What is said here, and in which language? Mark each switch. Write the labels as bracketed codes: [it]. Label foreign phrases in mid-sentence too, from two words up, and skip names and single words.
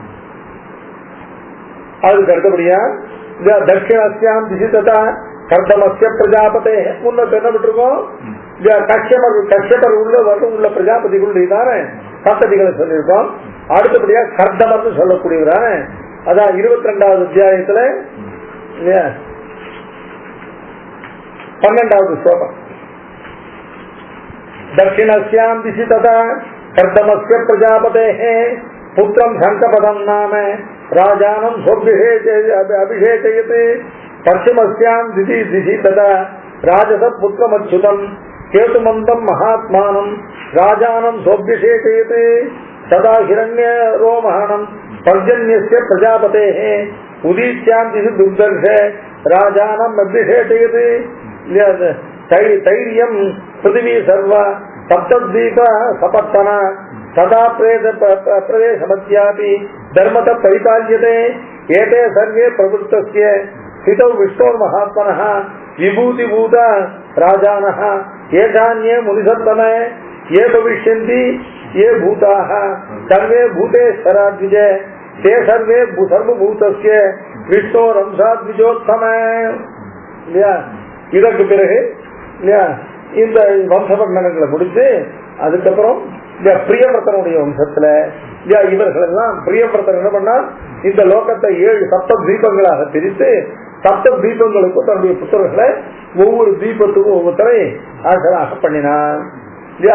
[ta] அதுக்கு அடுத்தபடியா [sa] दक्षिणास्यां दिशिता कर्दमस्य प्रजापते [ta] முன்ன என்ன விட்டுருக்கோம். கஷ்யபர் உள்ள பிரஜாபதிகளுடையதான சந்ததிகளை சொல்லியிருக்கோம். அடுத்தபடியா கர்தமர்னு சொல்லக்கூடியவரான அதான் 22வது அத்தியாயத்துல 12வது ஸ்லோகம். [sa] दक्षिणस्यां दिशि तथा कर्दमस्य प्रजापतेः पुत्रं शङ्खपदं नाम राजानं अभिषेचयते. पश्चिमस्यां दिशि तथा राजसपुत्रमच्युतं केतुमन्तं महात्मानं राजानं सोऽभ्यषेचयते. सदा हिरण्यरोमहणं पर्जन्यस्य प्रजापतेः उदीच्यां दिशि दुर्दर्श राजानम् अभिषेकतु तैरियम् पृथिवी सर्व सप्तीप सपत्तन सदा प्रदेशमद्यापि धर्मत परिपाल्यते एते सर्वे प्रवरुत्तस्य स्थितौ विष्णोर् महात्मनः विभूतिभूत राजानः एकान्ये मुनिसत्तम ये भविष्यन्ति ये भूताः सर्वे भूतेश्वराद्विज ते सर्वे सर्वभूतस्य விஷ்ணோரம்சாத்விஜோத்தம இல்லையா. [ta] இதற்கு பிறகு இல்லையா இந்த வம்சவர்ணனங்களை முடித்து அதுக்கப்புறம் பிரியவர்த்தனுடைய வம்சத்துல இல்லையா இவர்கள் எல்லாம் பிரியவர்த்தன் என்ன பண்ணா இந்த லோகத்தை 7 சப்த தீபங்களாக பிரித்து சப்த தீபங்களுக்கும் தன்னுடைய புத்தர்களை ஒவ்வொரு தீபத்துக்கும் ஒவ்வொருத்தரை ஆசராக பண்ணினான் இல்லையா.